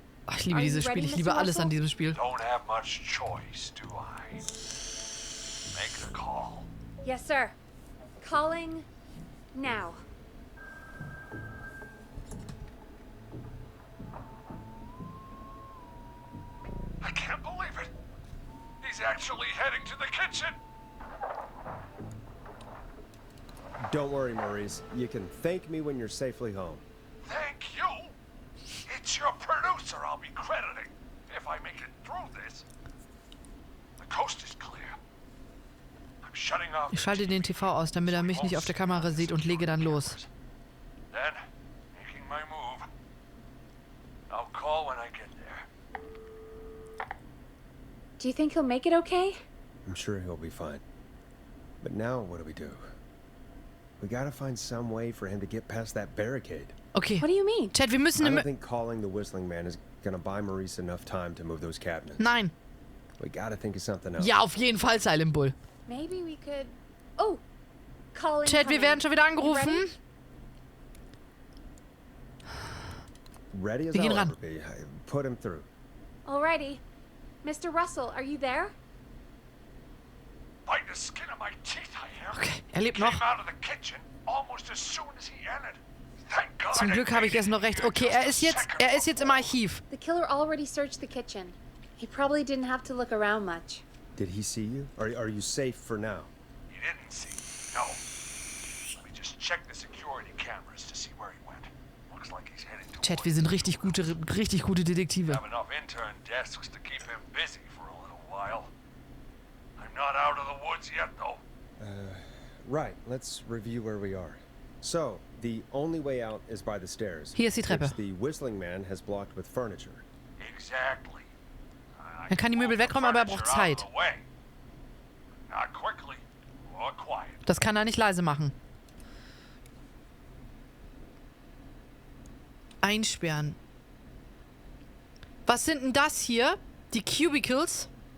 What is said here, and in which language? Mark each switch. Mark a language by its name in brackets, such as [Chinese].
[German] Ach, ich liebe dieses Spiel. Ich liebe alles an diesem Spiel. [English] Don't have much choice, do I? Make the call. Yes, sir. Calling now. I can't believe it. He's actually heading to the kitchen. Don't worry, Maurice. You can thank me when you're safely home. Thank you. It's your producer I'll be crediting if I make it through this. The coast is clear. I'm shutting off. [German] Ich schalte den TV aus, damit er mich nicht auf der Kamera sieht und lege dann los. [English] Then, making my move. I'll call when I get there. Do you think he'll make it okay? I'm sure he'll be fine. But now what do? We gotta find some way for him to get past that barricade. Okay. What do you mean? [German] Chat, wir müssen... [English] I don't think calling the Whistling Man is gonna buy Maurice enough time to move those cabinets. [German] Nein. [English] We gotta think of something else. [German] Ja, auf jeden Fall, Silent Bull. [English] Maybe we could... Oh! Calling [German] Chat, wir werden schon wieder angerufen. [English] Ready as [German] Wir gehen [English] I'll [German] ran. [English] ever be. Put him through. Alrighty. Mr. Russell, are you there? By the skin of my teeth, I am. [German] Okay, er lebt [English] Came [German] noch. [English] out of the kitchen almost as soon as he entered. Thank God. [German] Zum Glück habe ich erst noch recht. Okay, er ist jetzt im Archiv. [English] The killer already searched the kitchen. He probably didn't have to look around much. Did he see you? Are you safe for now? He didn't see me, no. Let me just check the security cameras to see where he went. Looks like he's heading to [German] Chat, wir sind richtig gute Detektive. [English] have enough intern desks to keep him busy for a little while. I'm not out of the woods yet, though. Right. Let's review where we are. So, The only way out is by the stairs. [German] Hier ist die Treppe. [English] Which the whistling man has blocked with furniture. Exactly. [German] Er kann die Möbel wegräumen, aber er braucht Zeit. [English] Not quickly or quiet. [German] Das kann er nicht leise machen. Einsperren. Was sind denn das hier? Die Cubicles?